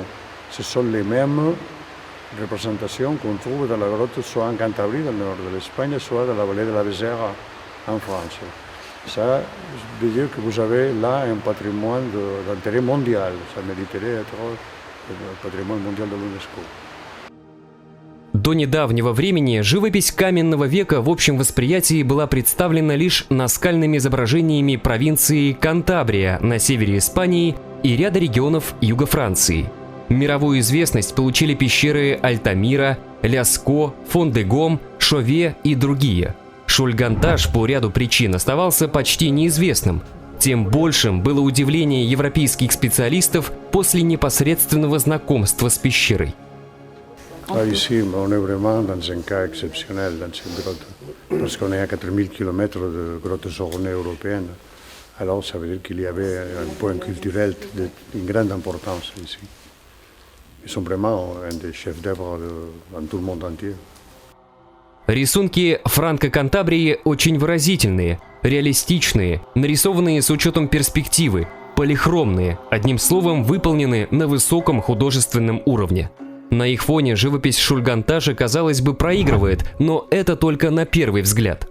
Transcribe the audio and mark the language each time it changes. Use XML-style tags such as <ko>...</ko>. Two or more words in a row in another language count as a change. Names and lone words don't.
<fr>Ce sont les mêmes représentations qu'on trouve dans la grotte soit en Cantabrie, dans le nord de l'Espagne, soit dans la vallée de la Vézère en France. Ça veut dire que vous avez là un patrimoine d'intérêt mondial. Ça mériterait être le patrimoine mondial de l'UNESCO.</fr> <ru>До недавнего времени живопись каменного века в общем восприятии была представлена лишь наскальными изображениями провинции Кантабрия на севере Испании и ряда регионов юга Франции. Мировую известность получили пещеры Альтамира, Ляско, Фон-де-Гом, Шове и другие. Шульганташ по ряду причин оставался почти неизвестным. Тем большим было удивление европейских специалистов после непосредственного знакомства с пещерой.</ru> <fr>Ici, on est vraiment dans un cas exceptionnel dans cette grotte, parce qu'on est à 4000 km de grottes ornées européennes. Alors ça veut dire qu'il y avait un point culturel d'une grande importance ici. Ils sont vraiment un des chefs d'œuvre dans tout le monde entier.</fr> <ru>Рисунки Франко-Кантабрии очень выразительные, реалистичные, нарисованные с учетом перспективы, полихромные, одним словом, выполнены на высоком художественном уровне. На их фоне живопись Шульганташа, казалось бы, проигрывает, но это только на первый взгляд.</ru>